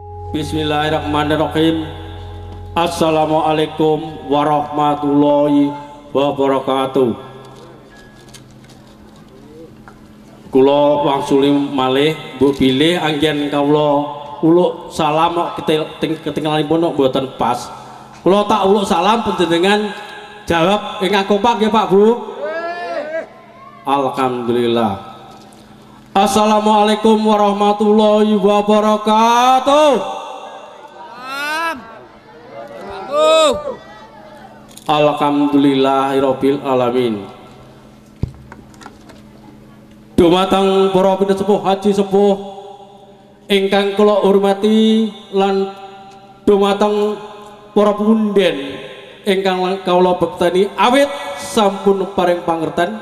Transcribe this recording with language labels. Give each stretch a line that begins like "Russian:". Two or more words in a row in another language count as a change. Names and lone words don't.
Arabic: بسم الله الرحمن الرحيم. السلام عليكم ورحمة الله وبركاته.
Javanese: Kula wangsuli malih mbok bilih anggen kawula uluk salam ketinggalanipun mboten pas. Kula tak uluk salam panjenengan jawab ingkang kompak nggih Pak Bu. Alhamdulillah.
Arabic: السلام عليكم ورحمة الله وبركاته. الحمد لله رب العالمين.
Javanese: Dumateng para pindah sepuh haji sepuh ingkang kula hormati lan dumateng para punden ingkang kawula bektani awit sampun paring pangerten.